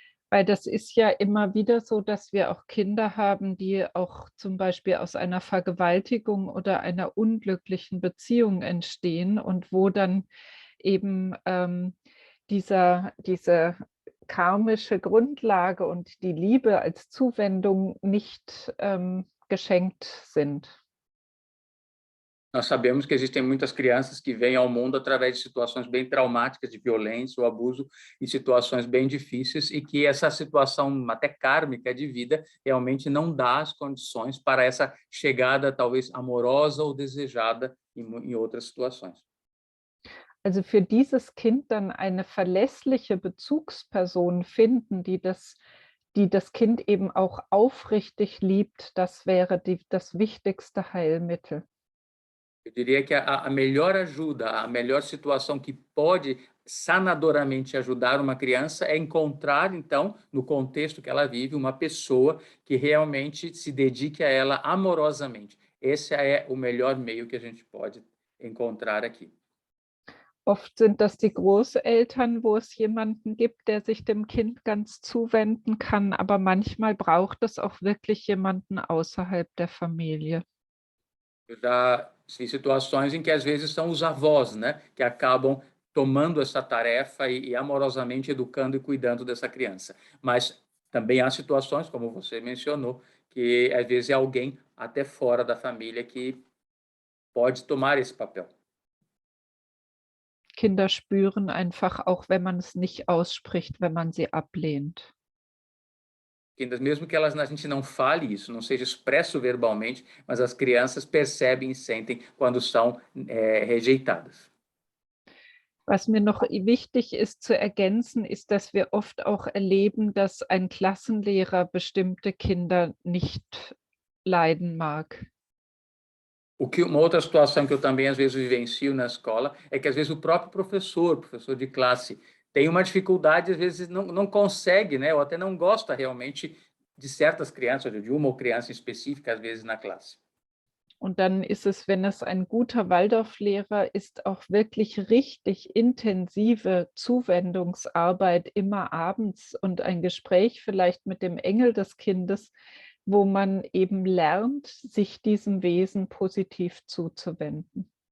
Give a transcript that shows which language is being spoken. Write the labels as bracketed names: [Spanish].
[German] Weil das ist ja immer wieder so, dass wir auch Kinder haben, die auch zum Beispiel aus einer Vergewaltigung oder einer unglücklichen Beziehung entstehen und wo dann eben diese karmische Grundlage und die Liebe als Zuwendung nicht geschenkt sind. [Portuguese] Nós sabemos que existem muitas crianças que vêm ao mundo através de situações bem traumáticas, de violência ou abuso, e situações bem difíceis, e que essa situação até kármica de vida realmente não dá as condições para essa chegada talvez amorosa ou desejada em outras situações. [German] Also für dieses Kind dann eine verlässliche Bezugsperson finden, die das Kind eben auch aufrichtig liebt, das wäre das wichtigste Heilmittel. [Portuguese] Eu diria que a melhor ajuda, a melhor situação que pode sanadoramente ajudar uma criança é encontrar, então, no contexto que ela vive, uma pessoa que realmente se dedique a ela amorosamente. Esse é o melhor meio que a gente pode encontrar aqui. [German] Oft sind das die Großeltern, wo es jemanden gibt, der sich dem Kind ganz zuwenden kann, aber manchmal braucht es auch wirklich jemanden außerhalb der Familie. [Portuguese] Eu já vi situações em que às vezes são os avós, né, que acabam tomando essa tarefa e amorosamente educando e cuidando dessa criança. Mas também há situações, como você mencionou, que às vezes é alguém até fora da família que pode tomar esse papel. [German] Kinder spüren einfach auch, wenn man es nicht ausspricht, wenn man sie ablehnt. [Portuguese] Mesmo que a gente não fale isso, não seja expresso verbalmente, mas as crianças percebem e sentem quando são rejeitadas. [German] Was mir noch wichtig ist zu ergänzen, ist, dass wir oft auch erleben, dass ein Klassenlehrer bestimmte Kinder nicht leiden mag. [Portuguese] Uma outra situação que eu também às vezes vivencio na escola é que às vezes o próprio professor de classe, tem uma dificuldade, às vezes não consegue, né, ou até não gosta realmente de certas crianças, ou de uma criança específica, às vezes na classe. [German] Und dann ist es, wenn es ein guter Waldorflehrer ist, auch wirklich richtig intensive Zuwendungsarbeit immer abends und ein Gespräch vielleicht mit dem Engel des Kindes, wo man eben lernt, sich diesem Wesen positiv zuzuwenden.